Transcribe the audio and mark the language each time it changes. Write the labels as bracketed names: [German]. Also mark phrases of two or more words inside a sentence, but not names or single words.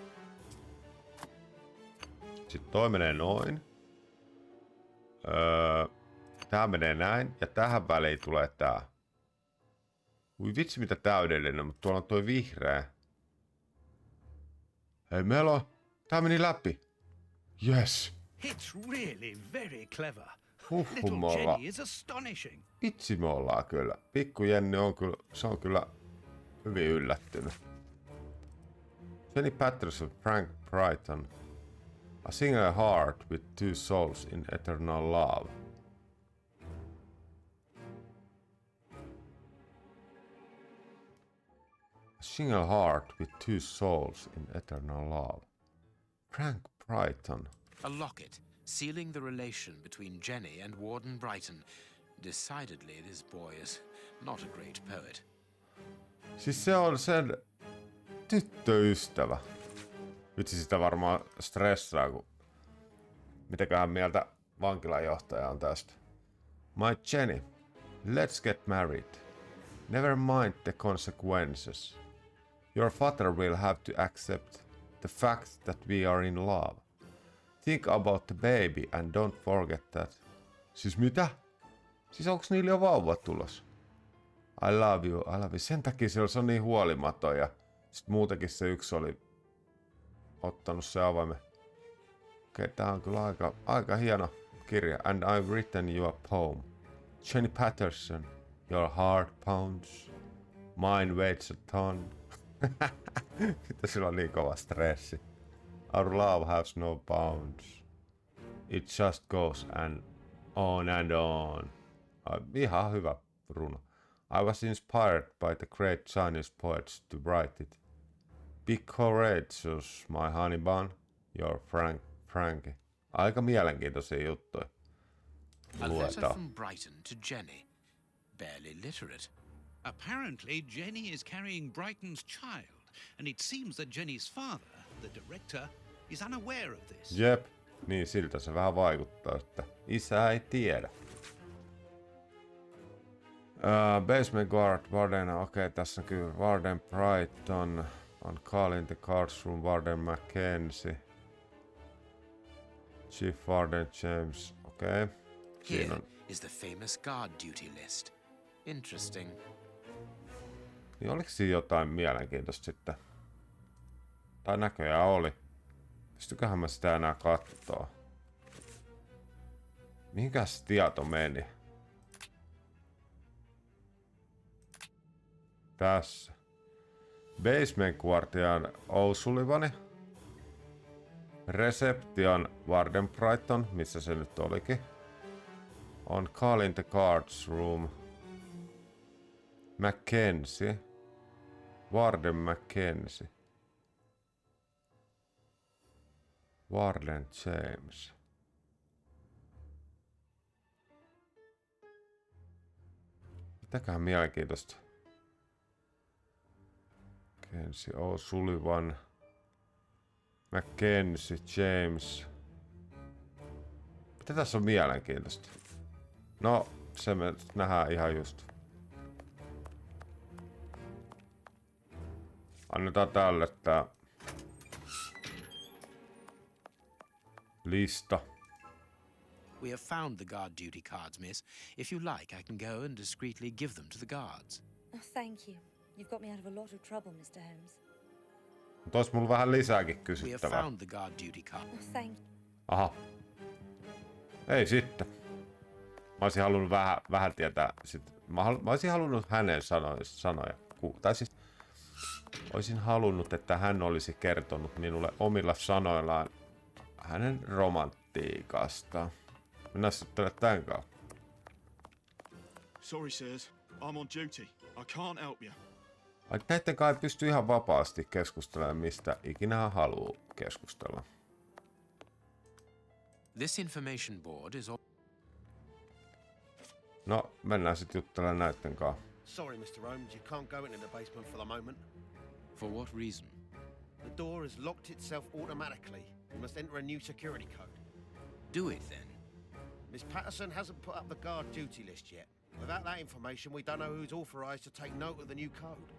[Finnish] Sitten toi menee noin. Tää menee näin. Ja tähän väliin tulee tää. Ui vitsi mitä täydellinen, mutta tuolla on toi vihreä. Hei meillä on... Tää meni läpi. [English] Yes. It's really very clever. Little Jenny is astonishing. [Finnish] Vitsi me ollaan kyllä. Pikku Jenny on kyllä, se on kyllä hyvin yllättynyt. [English] Jenny Patterson, Frank Brighton. A single heart with 2 souls in eternal love. A single heart with 2 souls in eternal love. Frank Brighton. A locket sealing the relation between Jenny and Warden Brighton. Decidedly, this boy is not a great poet. [Finnish] Siis se on sen tyttöystävä. Vitsi sitä varmaan stressaa, kun mitäköhän mieltä vankilanjohtaja on tästä. [English] My Jenny, let's get married. Never mind the consequences. Your father will have to accept the fact that we are in love. Think about the baby and don't forget that. [Finnish] Siis mitä? Siis onks niillä jo vauvat tulos? [English] I love you, I love you. [Finnish] Sen takia se on niin huolimaton ja sit muutenkin se yksi oli ottanut se avaimen. Okei, tää on kyllä aika hieno kirja. [English] And I've written you a poem. Jenny Patterson, your heart pounds. Mine weighs a ton. [Finnish] Sitten sillä on niin kova stressi. [English] Our love has no bounds. It just goes and on. [Finnish] Ihan hyvä runo. [English] I was inspired by the great Chinese poets to write it. Be courageous, my honey bun. Your Frankie. [Finnish] Aika mielenkiintoisia juttuja. [English] A letter [Finnish] Luetaan. [English] from Brighton to Jenny. Barely literate. Apparently, Jenny is carrying Brighton's child, and it seems that Jenny's father, the director, is unaware of this. [Finnish] Jep. Niin siltä se vähän vaikuttaa, että isä ei tiedä. [English] Basement guard, Warden, [Finnish] okei, tässä on kyllä [English] Warden Brighton, on calling the cards room, Warden Mackenzie, Chief Warden James, okei. Here is the famous guard duty list. Interesting. [Finnish] Niin oliko siinä jotain mielenkiintoista sitten? Tai näköjään oli. Pystyköhän mä sitä enää kattoo? Mihinkäs tieto meni? Tässä. [English] Basement Guardian O'Sullivani. Reception Warden [Finnish] Brighton, missä se nyt olikin. [English] On calling the guards room. Mackenzie. Warden Mackenzie. Warden James. [Finnish] Mitäköhän mielenkiintoista. Mackenzie O'Sullivan. Mackenzie James. Mitä tässä on mielenkiintoista? No, se me nähdään ihan just. Annetaan tälle tää lista. [English] We have found the guard duty cards, miss. If you like, I can go and discreetly give them to the guards. Oh, thank you. You've got me out of a lot of trouble, Mr. Holmes. [Finnish] Mutta ois mulla vähän lisääkin [English] We have [Finnish] kysyttävää. [English] found the guard duty card. Oh, thank [Finnish] Aha. Ei sitten. Mä olisin halunnut vähän tietää sit. Mä olisin halunnut hänen sanoja. Tai siis olisin halunnut, että hän olisi kertonut minulle omilla sanoillaan hänen romantiikastaan. Mennään sitten tän kautta. [English] Sorry, sirs. I'm on duty. I can't help you. [Finnish] Näitten kai pystyy ihan vapaasti keskustelemaan mistä ikinä hän haluaa keskustella. [English] This information board is all... [Finnish] No, mennään sitten juttelemaan näitten kanssa. [English] Sorry, Mr. Holmes, you can't go into the basement for the moment. For what reason? The door has locked itself automatically. You must enter a new security code. Do it then. Miss Patterson hasn't put up the guard duty list yet. Without that information, we don't know who's authorized to take note of the new code.